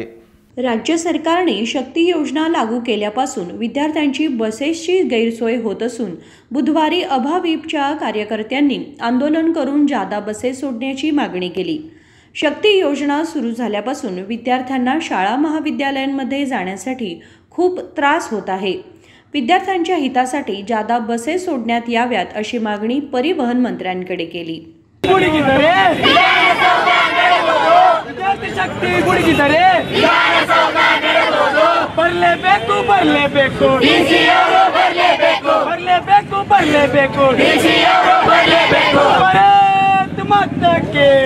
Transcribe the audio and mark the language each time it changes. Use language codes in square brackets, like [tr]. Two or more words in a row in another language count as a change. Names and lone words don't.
[mr] राज्य सरकारने शक्ती योजना लागू केल्यापासून विद्यार्थ्यांची बसेसची गैरसोय होत असून बुधवारी अभाविपच्या कार्यकर्त्यांनी आंदोलन करून जादा बसेस सोडण्याची मागणी केली. शक्ती योजना सुरू झाल्यापासून विद्यार्थ्यांना शाळा महाविद्यालयांमध्ये जाण्यासाठी खूप त्रास होत आहे. विद्यार्थ्यांच्या हितासाठी जादा बसेस सोडण्यात याव्यात अशी मागणी परिवहन मंत्र्यांकडे केली. [kn] ಶಕ್ತಿ ಗುಡುಗಿದರೆ ಬರಲೇಬೇಕು ಬರಲೇಬೇಕು ಬರಲೇಬೇಕು ಬರಲೇಬೇಕು ಭಾರತ್ ಮಾತಾಕ್ಕೆ